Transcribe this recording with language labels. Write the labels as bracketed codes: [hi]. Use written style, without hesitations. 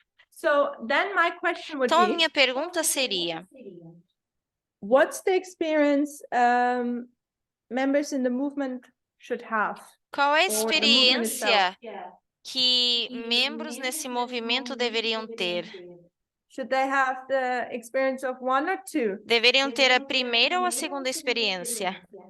[en] So then my question would [pt] Então, a [en] be, [pt] minha pergunta seria: [en] what's the experience members in the movement should have? [pt] qual é a [en] Or the movement itself? [pt] experiência que membros nesse movimento deveriam ter? [en] Should they have the experience of one or two? [pt] Deveriam ter a primeira ou a segunda experiência?